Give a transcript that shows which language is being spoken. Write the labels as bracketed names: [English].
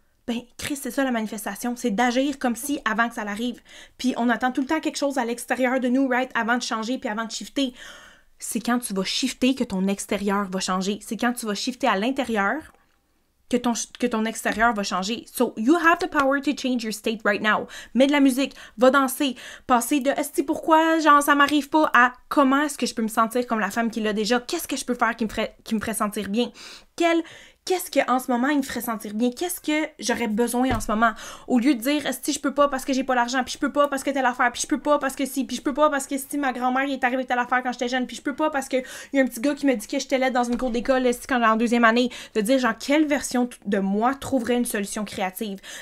[French] Ben, Chris, c'est ça la manifestation. C'est d'agir comme si avant que ça l'arrive. Puis on attend tout le temps quelque chose à l'extérieur de nous, right? Avant de changer puis avant de shifter. C'est quand tu vas shifter que ton extérieur va changer. C'est quand tu vas shifter à l'intérieur que ton extérieur va changer. [English] So, you have the power to change your state right now. [French] Mets de la musique, va danser, passer de « Est-ce pourquoi, genre, ça m'arrive pas » à « Comment est-ce que je peux me sentir comme la femme qui l'a déjà? Qu'est-ce que je peux faire qui me ferait sentir bien? Qu'est-ce qu'en ce moment, il me ferait sentir bien? Qu'est-ce que j'aurais besoin en ce moment? » Au lieu de dire « Est-ce je peux pas parce que j'ai pas l'argent, puis je peux pas parce que telle affaire, puis je peux pas parce que si, puis je peux pas parce que si ma grand-mère il est arrivée telle affaire quand j'étais jeune, puis je peux pas parce que il y a un petit gars qui me dit que j'étais laide dans une cour d'école quand j'étais en 2e année. » De dire genre quelle version de moi trouverait une solution créative?